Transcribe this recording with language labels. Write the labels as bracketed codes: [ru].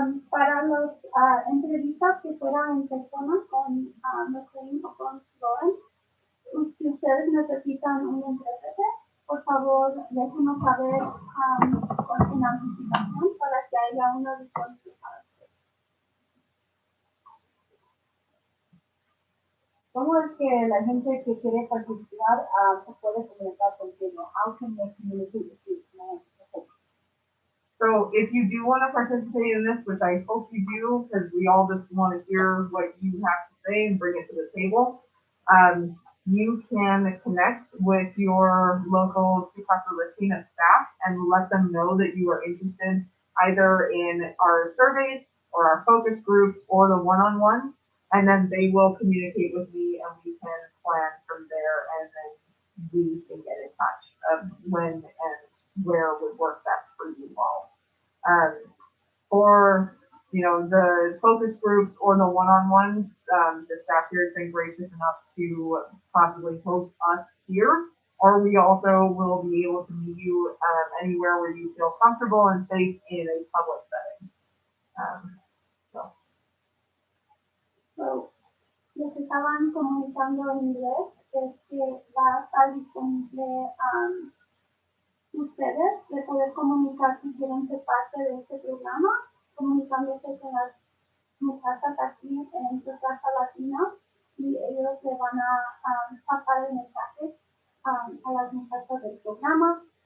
[es] Para las entrevistas que fueran en persona con Maclane o con Lauren, si ustedes necesitan un intérprete, por favor déjenos saber en anticipación para que haya una disponible para ustedes. ¿Cómo es que la gente que quiere participar se puede comunicar contigo? [en] How can they communicate with you? So if you do want to participate in this, which I hope you do, because we all just want to hear what you have to say and bring it to the table, you can connect with your local Casa Latina staff and let them know that you are interested either in our surveys or our focus groups or the one-on-ones, and then they will communicate with me and we can plan from there, and then we can get in touch of when and where would work best for you all. For the focus groups or the one-on-ones, the staff here has been gracious enough to possibly host us here, or we also will be able to meet you anywhere where you feel comfortable and safe in a public setting. [es] So, lo que estaban comunicando en inglés es que va a estar disponible ustedes de poder comunicar si quieren ser parte de este programa, comunicándose con las muchachas aquí en su Casa Latina y ellos le van a pasar el mensaje a las muchachas del programa